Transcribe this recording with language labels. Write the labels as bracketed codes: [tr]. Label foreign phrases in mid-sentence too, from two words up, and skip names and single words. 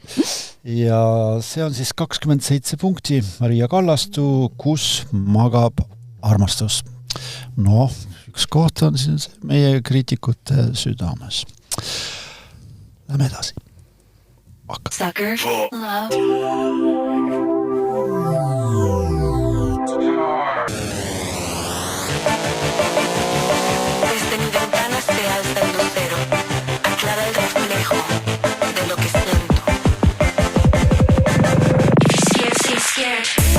[et] Ja see on siis 27 punkti. Maria Kallastu, Kus magab armastus. No, üks koht on siin meie kriitikute südames. Lähme edasi. [en] Sucker love. [es] Desde mi ventana se alza el lucero, aclara el reflejo de lo que siento. [en] Scared.